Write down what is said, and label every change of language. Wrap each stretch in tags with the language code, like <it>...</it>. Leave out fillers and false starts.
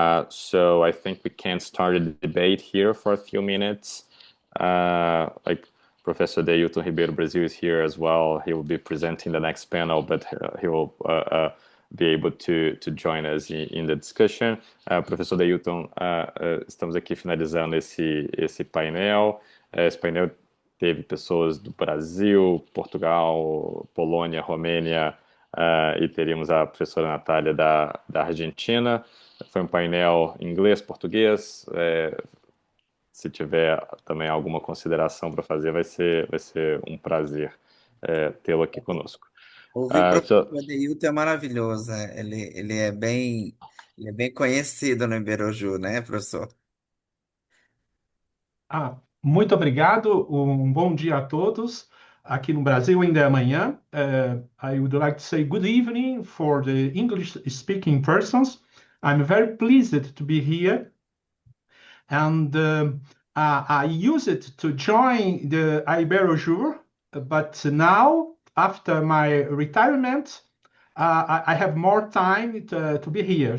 <en>So I think we can start a debate here for a few minutes. Like Professor Deilton Ribeiro Brasil is here as well. He will be presenting the next panel, but he will be able to join us in the discussion.</en> <pt>Professor Deilton, estamos aqui finalizando esse painel. Esse painel teve pessoas do Brasil, Portugal, Polônia, Romênia, e teríamos a professora Natália da Argentina. Foi um painel em inglês, português. Se tiver também alguma consideração para fazer, vai ser um prazer tê-lo aqui conosco. Ouvir o</pt> <en>So,</en> <pt>professor Adeilton é maravilhoso, né? Ele é bem conhecido no Iberoju, né, professor? Muito obrigado. Bom dia a todos. Aqui no Brasil ainda é amanhã.</pt> <en>I would like to say good evening for the English-speaking persons. I'm very pleased to be here. And I used it to join the Iberojur, but now, after my retirement, I have more time to be here.</en>